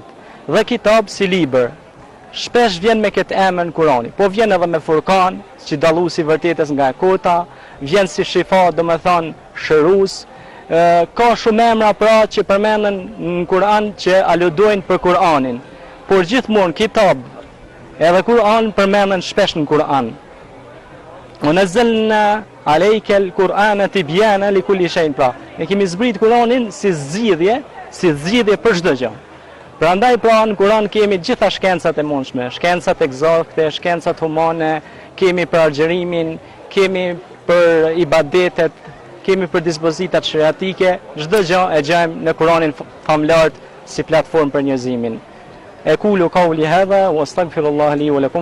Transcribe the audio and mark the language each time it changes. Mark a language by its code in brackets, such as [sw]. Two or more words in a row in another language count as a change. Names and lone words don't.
[sq] Dhe Kitab si libër, shpesh vjen me këtë emër në Kurani, po vjen edhe me Furkan, që dalluesi vërtetës nga e kota, vjen si Shifa, do me thonë shërus, ka shumë emra pra që përmenden në Kur'an që aludojnë për Kur'anin, por gjithmonë Kitab edhe Kur'an përmenden shpesh në Kur'an. [ar] ونزلنا عليك القرآن تبيانا لكل شيء, [sq] pra ne kemi zbrit Kur'anin si zgjidhje për çdo gjë. Prandaj pra në Kur'an kemi gjitha shkencat e mundshme, shkencat eksakte, shkencat humane, kemi për agjërimin, kemi për ibadetet, kemi për dispozitat shariatike, çdo gjë e gjejmë në Kur'anin famlart si platformë për njerëzimin. [ar] أقول قولي هذا وأستغفر الله لي ولكم.